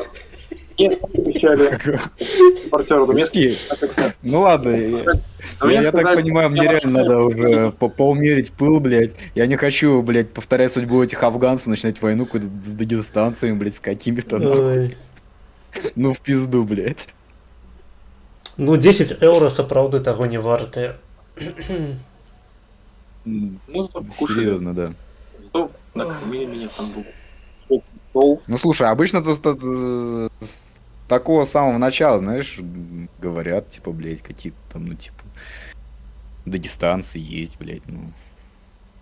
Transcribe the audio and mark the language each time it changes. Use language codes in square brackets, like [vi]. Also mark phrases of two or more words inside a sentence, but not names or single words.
[ru] Нет, обещали репортеру до места. Ну ладно, я так понимаю, мне реально надо уже поумерить пыл, блядь. Я не хочу, блядь, повторять судьбу этих афганцев, начинать войну какую-то с дагестанцами, блядь, с какими-то, нахуй. Ну в пизду, блядь. [be] Ну 10 еўра сапраўды таго не вартыя. [ru] Серьезно, да. Зато накормили меня там был стол. Ну слушай, обычно с такого самого начала, знаешь, говорят, типа, блядь, какие-то там, ну, типа, дагестанцы есть, блядь, ну.